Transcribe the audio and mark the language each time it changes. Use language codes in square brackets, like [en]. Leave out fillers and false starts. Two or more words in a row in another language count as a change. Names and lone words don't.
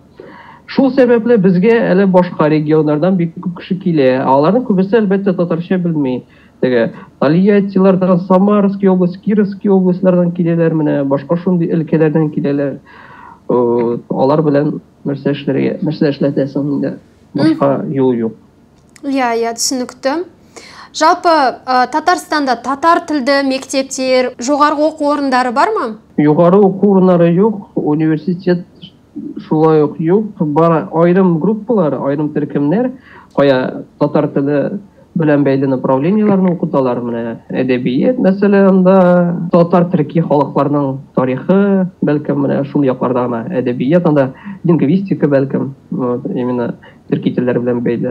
[tt] Шул сәбәпле безгә әле башка регионнардан бик күп кеше килә. Аларның күбесе әлбәттә татарча белми. Теге Тольяттилардан, [ru] Самарский область, [tt] Кировский областлардан киләләр, менә башка шундый өлкәләрдән киләләр. Алар белән нәрсә эшләтәсең инде. Башка юл юк. [kk] Түсінікті. Жалпы Татарстанда татар тілді мектептер, жоғарғы оқу орындары бар ма? [tt] Жоғарғы оқу орындары юк, университет шулай ук юк. Бар айрым группалар, айрым төркемнәр, кая татар теле белән бәйле направленияларны укыталар. Менә әдәбият, мәсәлән, татар төрки халыкларның тарихы, бәлкем менә шул якларда гына әдәбият, анда лингвистика бәлкем, именно төрки телләре белән бәйле.